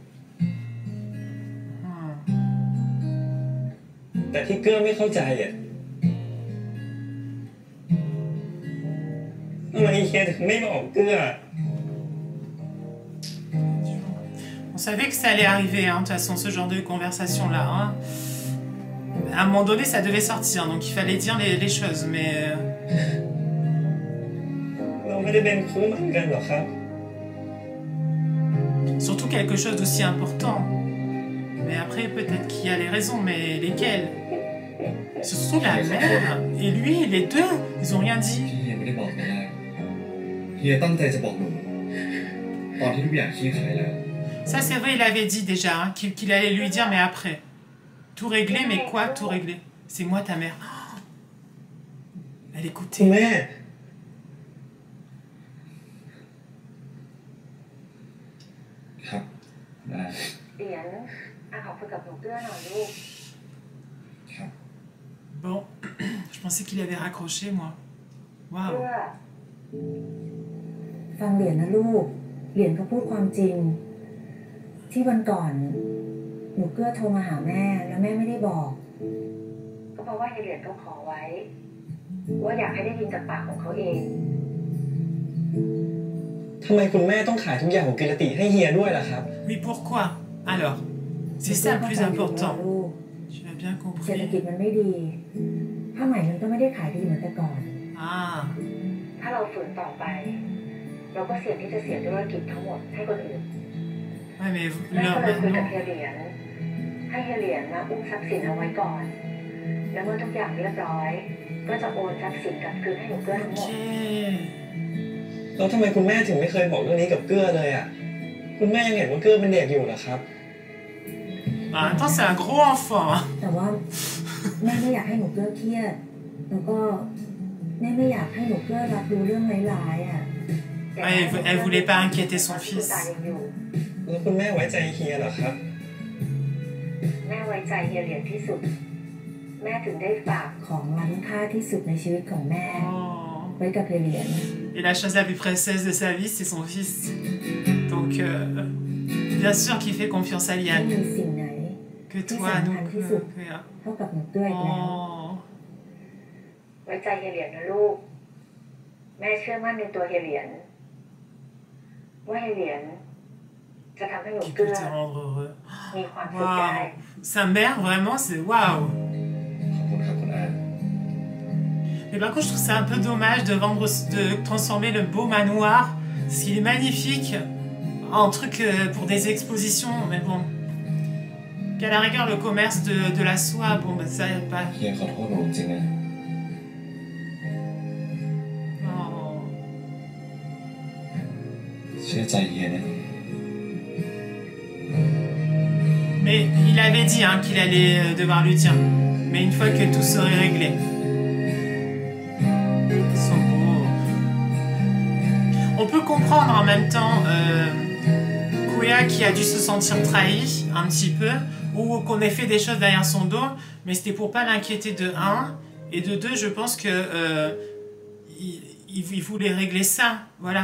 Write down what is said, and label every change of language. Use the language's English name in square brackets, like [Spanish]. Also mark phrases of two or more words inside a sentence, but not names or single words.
[Thai] Hmm. แต่ที่เกื้อไม่เข้าใจอ่ะทำไมเฮียถึงไม่บอกเกื้อ [French] On savait que ça allait arriver, hein, de toute façon, ce genre de conversation-là. Hein. À un moment donné, ça devait sortir, donc il fallait dire les choses, mais... [Thai] เราไม่ได้เป็นคู่หมั่นกันหรอครับ [French] Surtout quelque chose d'aussi important. Mais après, peut-être qu'il y a les raisons, mais lesquelles? C'est surtout la mère et lui, les deux, ils ont rien dit. [Thai] ที่เฮียไม่ได้บอกตอนแรกเฮียตั้งใจจะบอกหนูตอนที่ทุกอย่างคลี่คลายแล้ว [French] Ça, c'est vrai, il avait dit déjà, hein, qu'il allait lui dire, mais après. Tout réglé, mais quoi, tout réglé? C'est moi, ta mère. Oh, elle [Thai] คุณ [French] écoutait. [Thai] แม่ ครับได้ เหรียญขอคุยกับหนูเกื้อหน่อยลูก ครับ [French] Bon, je pensais qu'il avait raccroché, moi. [Thai] เกื้ [French] Waouh. [Thai] อฟังเหรียญนะลูก เหรียญเขาพูดความจริง ที่วันก่อนหนูเกื้อโทรมาหาแม่แล้วแม่ไม่ได้บอก ก็เพราะว่าเหรียญเขาขอไว้ ว่าอยากให้ได้ยินจากปากของเขาเอง ทำไมคุณแม่ต้องขายทุกอย่างของกิรติให้เฮียด้วยล่ะครับ [French] Oui, pourquoi? Alors, c'est ça le plus important. [Thai] ลูก [French] Tu as bien [Thai] เศรษฐ [French] compris. [Thai] กิจมันไม่ดีผ้าไหมมันก็ไม่ได้ขายดีเหมือนแต่ก่อน [French] Ah, [Thai] ถ้าเราฝืนต่อไป เราก็เสี่ยงที่จะเสียธุรกิจทั้งหมดให้คนอื่น [French] ouais, mais [Thai] แม่ก็เลยคุยกับ [French] non. [Thai] เฮียเหรียญให้เฮียเหรียญมาอุ้มทรัพย์สินเอาไว้ก่อน แล้วเมื่อทุกอย่างเรียบร้อย ก็จะโอนทรัพย์สินกลับคืนให้หนูเกื้อทั้งหมด [French] Ok. [Thai] แล้วทำไมคุณแม่ถึงไม่เคยบอกเรื่องนี้กับเกื้อเลยอ่ะคุณแม่ยังเห็นว่าเกื้อเป็นเด็กอยู่เหรอครับ [French] Attends, c'est un gros enfant. [Thai] แต่ว่าแม่ไม่อยากให้หนูเกื้อเครียดแล้วก็แม่ไม่อยากให้หนูเกื้อรับรู้เรื่องร้ายๆอ่ะ [French] Elle voulait pas inquiéter son fils. [Thai] แล้วคุณแม่ไว้ใจเฮียเหรอครับ แม่ไว้ใจเฮียเหรียญที่สุดแม่ถึงได้ฝากของล้ำค่าที่สุดในชีวิตของแม่ไว้กับเฮียเหรียญ [French] Et la chose la plus précieuse de sa vie, c'est son fils. Donc, bien sûr qu'il fait confiance à [Thai] ไม่ [French] Liane. [Thai] มีสิ่งไหน [French] Que [Thai] ที่ [French] toi, [Thai] สำคั [French] nous. [Thai] ญที่สุดเท่ากับหนูเกื้ออีกแล้ว [French] Oh. [Thai] ไว้ใจเฮียเหรียญนะลูกแม่เชื่อมั่นในตัวเฮียเหรียญว่าเฮียเหรียญจะทำให้หนู [French] Qui [Thai] เกื้ [French] peut [Thai] อ [French] te rendre heureux. [Thai] มีความสุขได้ [French] Waouh. Sa mère, vraiment, c'est waouh. [Thai] ขอบคุณครับคุณอา [French] Mais par contre, je trouve ça un peu dommage de transformer le beau manoir, parce qu'il est magnifique, en truc pour des expositions, mais bon. Qu'à la rigueur, le commerce de la soie, bon, bah ça, y a pas. [Thai] เฮียขอโทษหนูจริงๆนะ [French] Oh. [Thai] เชื่อใจเฮียนะ [French] Mais il avait dit hein, qu'il allait devoir lui dire. Mais une fois que tout serait réglé. Ils sont beaux. On peut comprendre en même temps Kouya qui a dû se sentir trahi un petit peu, ou qu'on ait fait des choses derrière son dos, mais c'était pour pas l'inquiéter de 1, et de 2, je pense que il voulait régler ça, voilà.